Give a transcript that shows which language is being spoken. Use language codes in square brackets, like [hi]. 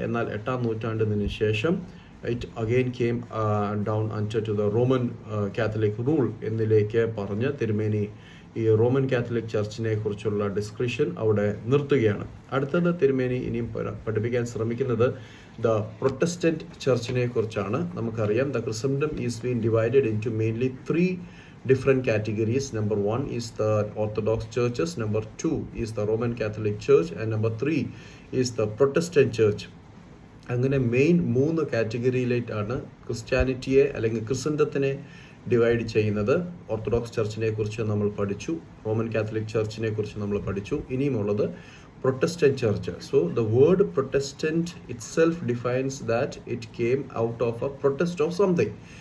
[ml] എന്നാൽ 8-ാം നൂറ്റാണ്ടിന് ശേഷം [en] it again came down under to the Roman Catholic rule [ml] എന്നിലേക്ക് പറഞ്ഞ് തിരുമേനി ഈ റോമൻ കാത്തലിക് ചർച്ചിനെ കുറിച്ചുള്ള ഡിസ്കഷൻ അവിടെ നിർത്തുകയാണ്. അടുത്തത് തിരുമേനി ഇനിയും പഠിപ്പിക്കാൻ ശ്രമിക്കുന്നത് ദ പ്രൊട്ടസ്റ്റന്റ് ചർച്ചിനെ കുറിച്ചാണ്. നമുക്കറിയാം [en] The Christendom is been divided into mainly 3 different categories. Number 1 is the Orthodox churches, number 2 is the Roman Catholic Church, and number 3 is the Protestant Church. [ml] അങ്ങനെ മെയിൻ 3 കാറ്റഗറിയിലായിട്ടാണ് ക്രിസ്ത്യാനിറ്റിയെ അല്ലെങ്കിൽ ക്രിസ്തൻഡത്തിനെ ഡിവൈഡ് ചെയ്യുന്നത്. ഓർത്തഡോക്സ് ചർച്ചിനെ കുറിച്ച് നമ്മൾ പഠിച്ചു, Roman Catholic ചർച്ചിനെ കുറിച്ച് നമ്മൾ പഠിച്ചു. ഇനിയുമുള്ളത് Protestant church. [en] So the word Protestant itself defines that it came out of a protest of something.